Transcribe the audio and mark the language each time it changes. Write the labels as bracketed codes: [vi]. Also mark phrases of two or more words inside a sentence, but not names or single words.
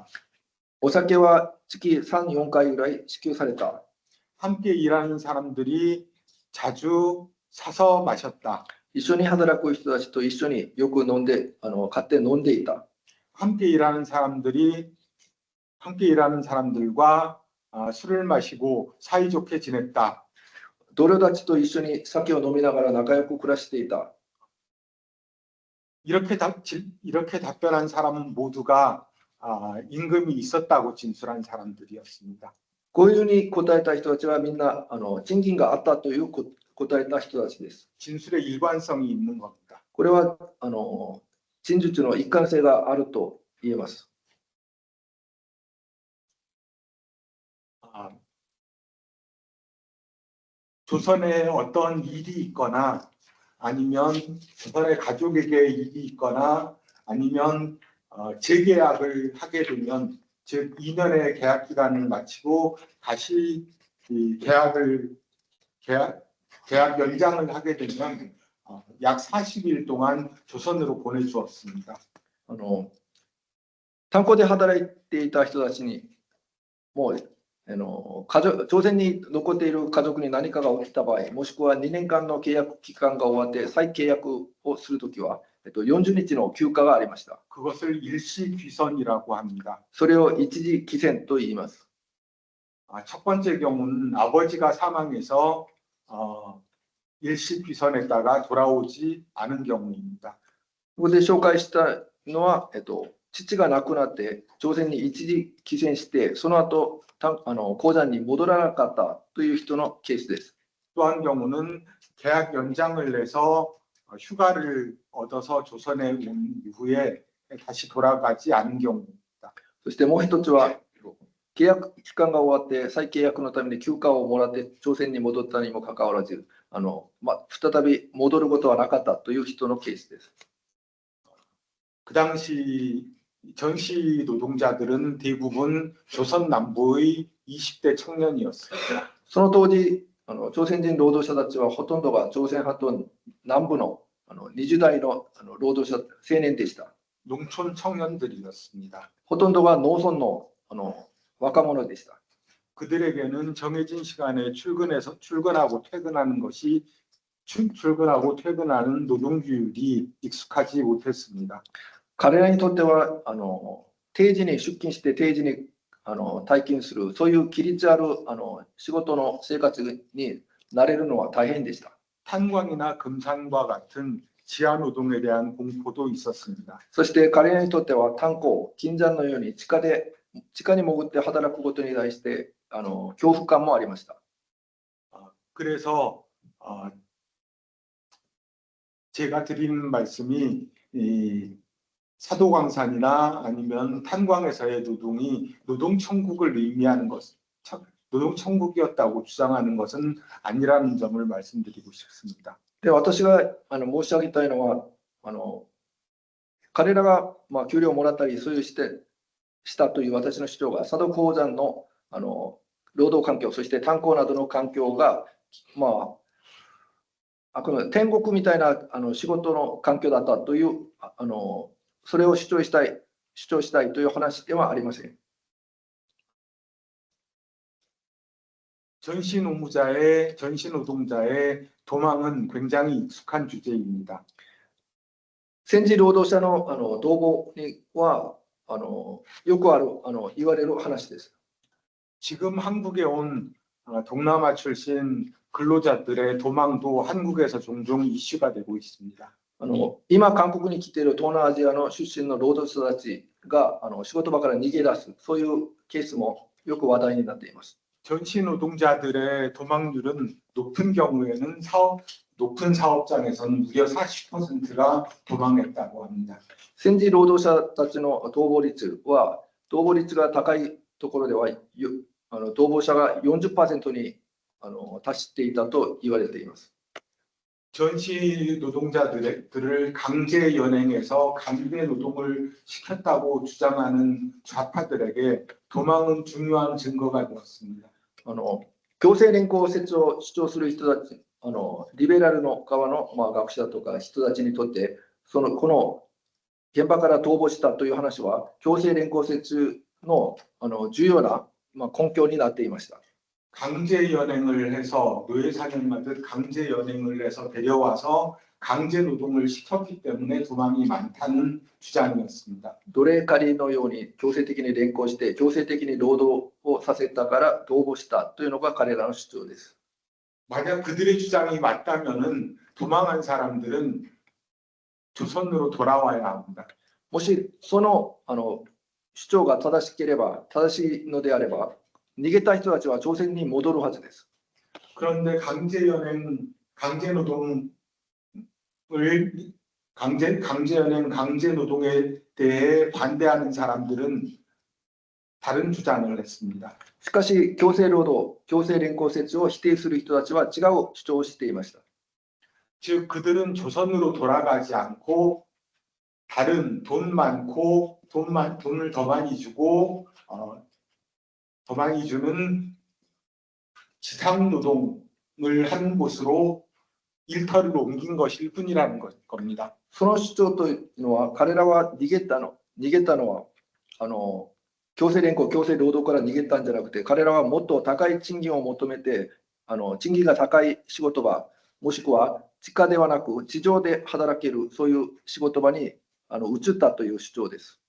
[ja] お酒は月3、4回ぐらい支給された。 [ko] 함께 일하는 사람들이 자주 사서 마셨다. [ja] 一緒に働く人たちと一緒によく飲んで、買って飲んでいた。 [ko] 함께 일하는 사람들과 술을 마시고 사이좋게 지냈다. [ja] 同僚たちと一緒に酒を飲みながら仲良く暮らしていた。 [ko] 이렇게 답변한 사람은 모두가 임금이 있었다고 진술한 사람들이었습니다. [ja] こういうふうに答えた人たちはみんな賃金があったという答えた人たちです。 [ko] 진술의 일관성이 있는 겁니다. [ja] これは陳述の一貫性があると言えます。 [ko] 조선에 어떤 일이 있거나 아니면 조선의 가족에게 일이 있거나 아니면 재계약을 하게 되면 즉 2년의 계약 기간을 마치고 다시 이 계약 연장을 하게 되면 약 40일 동안 조선으로 보내주었습니다. [ja] 炭鉱で働いていた人たちにもう朝鮮に残っている家族に何かが起きた場合、もしくは2年間の契約期間が終わって再契約をするときは、40日の休暇がありました。 [ko] 그것을 일시귀선이라고 합니다. [ja] それを一時帰遷と言います。 [ko] 첫 번째 경우는 아버지가 사망해서 일시귀선했다가 돌아오지 않은 경우입니다. [ja] ここで紹介したのは、父が亡くなって朝鮮に一時帰遷して、その後鉱山に戻らなかったという人のケースです。 [ko] 또 한 경우는 계약 연장을 내서 휴가를 얻어서 조선에 온 이후에 다시 돌아가지 않은 경우입니다. [ja] そしてもう一つは、契約期間が終わって再契約のために休暇をもらって朝鮮に戻ったにもかかわらず、再び戻ることはなかったという人のケースです。 [ko] 그 당시 전시 노동자들은 대부분 조선 남부의 20대 청년이었습니다. [ja] その当時、朝鮮人労働者たちはほとんどが朝鮮半島南部の20代の労働者青年でした。 [ko] 농촌 청년들이었습니다. [ja] ほとんどが農村の若者でした。 [ko] 그들에게는 정해진 시간에 출근하고 퇴근하는 노동규율이 익숙하지 못했습니다. [ja] 彼らにとっては定時に出勤して定時に退勤する、そういう規律ある仕事の生活に慣れるのは大変でした。 [ko] 탄광이나 금산과 같은 지하 노동에 대한 공포도 있었습니다. [ja] そして彼らにとっては炭鉱、金山のように地下に潜って働くことに対して恐怖感もありました。 [ko] 그래서 제가 드리는 말씀이 사도광산이나 아니면 탄광에서의 노동이 노동천국을 의미하는 것, 노동천국이었다고 주장하는 것은 아니라는 점을 말씀드리고 싶습니다. [ja] で、私が申し上げたいのは、彼らが給料をもらったり、そういうしたという私の主張が、佐渡鉱山の労働環境、そして炭鉱などの環境が、この天国みたいな仕事の環境だったという、それを主張したいという話ではありません。 [ko] 전시노동자의 도망은 굉장히 익숙한 주제입니다. [ja] 戦時労働者の逃亡はよく言われる話です。 [ko] 지금 한국에 온 동남아 출신 근로자들의 도망도 한국에서 종종 이슈가 되고 있습니다. [ja] 今、韓国に来ている東南アジアの出身の労働者たちが仕事場から逃げ出す、そういうケースもよく話題になっています。 [ko] 전시 노동자들의 도망률은 높은 경우에는 높은 사업장에서는 무려 40%가 도망했다고 합니다. [ja] 戦時労働者たちの逃亡率が高いところでは、逃亡者が 40% に達していたと言われています。 [ko] 전시 노동자들을 강제 연행해서 강제 노동을 시켰다고 주장하는 좌파들에게 도망은 중요한 증거가 되었습니다. [ja] 強制連行説を主張する人たち、リベラルの側の学者とか人たちにとって、この現場から逃亡したという話は、強制連行説の重要な根拠になっていました。 [ko] 강제 연행을 해서 노예 사냥하듯 강제 연행을 해서 데려와서 강제 노동을 시켰기 때문에 도망이 많다는 주장이었습니다. [ja] 奴隷狩りのように強制的に連行して強制的に労働をさせたから逃亡したというのが彼らの主張です。 [ko] 만약 그들의 주장이 맞다면은 도망한 사람들은 조선으로 돌아와야 합니다. [ja] もしその主張が正しいのであれば、逃げた人たちは朝鮮に戻るはずです。 [ko] 그런데 강제 연행, 강제 노동을 강제 연행, 강제 노동에 대해 반대하는 사람들은 다른 주장을 했습니다. [ja] しかし、強制労働、強制連行説を否定する人たちは違う主張をしていました。 [ko] 즉 그들은 조선으로 돌아가지 않고 다른 돈 많고 돈을 더 많이 주고 더 많이 주는 지상 노동을 하는 곳으로 일터를 옮긴 것일 뿐이라는 겁니다. [ja] その主張というのは、彼らは逃げたのは強制連行、強制労働から逃げたんじゃなくて、彼らはもっと高い賃金を求めて、賃金が高い仕事場、もしくは地下ではなく地上で働ける、そういう仕事場に移ったという主張です。